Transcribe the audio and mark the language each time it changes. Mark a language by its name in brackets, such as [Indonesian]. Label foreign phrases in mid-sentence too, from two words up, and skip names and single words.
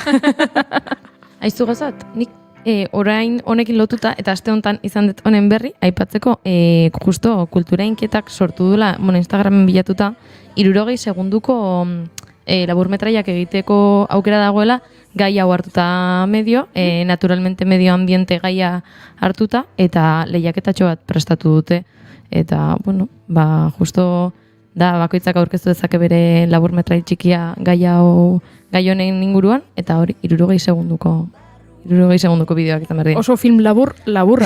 [Basque] Aizu gozat, nik orain honekin lotuta, eta aste honetan izan dut honen berri, aipatzeko justo kultura inkietak sortu dula, Instagramen bilatuta, 60 segunduko laburmetraiak egiteko aukera dagoela, gai hau hartuta medio, [Spanish] naturalmente medio ambiente [Basque] gaia hartuta, eta lehiaketatxo bat prestatu dute. Eta, justo da bakoitzak aurkeztu dezake bere laburmetrai txikia gai honen inguruan, eta hori 60 segunduko bideoak izan behar dira. Oso film laburra.